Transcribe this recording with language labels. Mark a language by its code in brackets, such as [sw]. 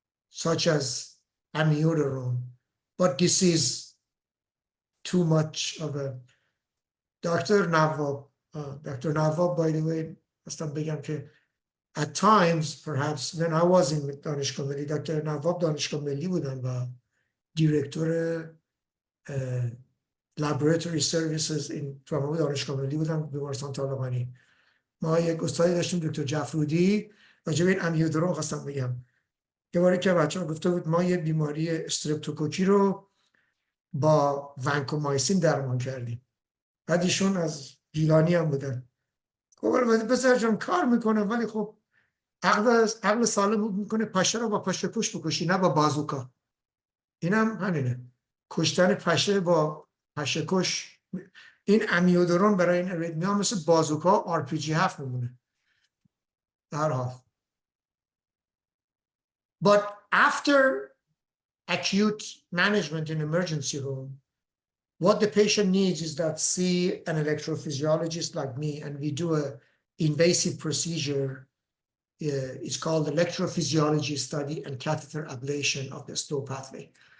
[en] such as amiodarone. But this is too much of a Dr. Nawab, by the way, [fa] هستم بگم که [en] at times, perhaps, when I was in دانشگاه ملی, Dr. [fa] Nawab دانشگاه ملی بودن و دیرکتور laboratory services in دانشگاه ملی بودن بیمارستان طالقانی. ما یک استادی داشتیم دکتر جعفرودی راجع به این امیودارون خواستم بگم. یه باری که بچه‌ها گفته بود ما یه بیماری استرپتوکوکی رو با ونکومایسین درمان کردیم. بعد ایشون از گیلانی هم بودن. خب پسر جان کار میکنه ولی خب عقل سالم میکنه پشه رو با پشه کش بکشی نه با بازوکا. اینم همینه. کشتن پشه با پشه کش. این امیودارون برای این اریتمیا مثل بازوکا RPG 7 میمونه. در حال. [en] But after acute management in emergency room, what the patient needs is that see an electrophysiologist like me, and we do a invasive procedure. It's called electrophysiology study and catheter ablation of the slow pathway.